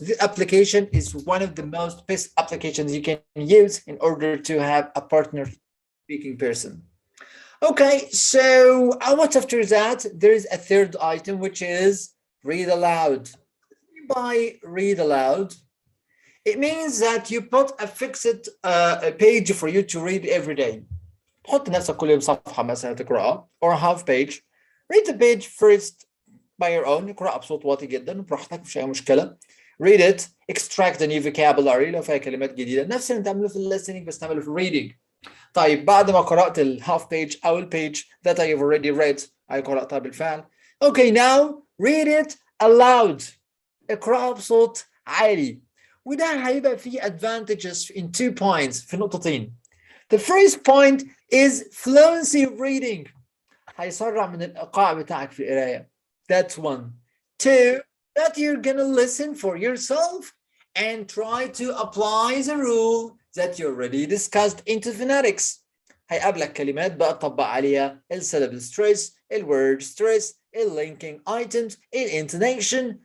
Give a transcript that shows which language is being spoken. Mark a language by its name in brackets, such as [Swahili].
[English] This application is one of the most best applications you can use in order to have a partner speaking person. Okay, so what after that? There is a third item, which is read aloud. By read aloud, it means that you put a fixed page for you to read every day. [Arabic] تحط نفسك كل يوم صفحة مثلا تقرأها [English] or a half page. Read the page first by your own. [Arabic] اقرأ بصوت واطي جدا براحتك مفيش أي مشكلة. [English] Read it, extract the new vocabulary [Arabic] لو فيها كلمات جديدة. نفس اللي تعمله في listening بس تعمله في reading. طيب بعد ما قرأت [English] ال half page أو ال page that I have already read, I [Arabic] قرأتها بالفعل. [English] Okay, now read it aloud. [Arabic] اقرأها بصوت عالي. وده هيبقى فيه advantages [English] in 2 points [Arabic] في نقطتين. [English] The first point is fluency of reading. [Arabic] هيسرع من الإيقاع بتاعك في القراية. [English] That's one. Two, that you're gonna listen for yourself and try to apply the rule that you already discussed into phonetics. [Arabic] هيقابلك كلمات بقى تطبق عليها الsyllable stress, الword stress, linking items, intonation.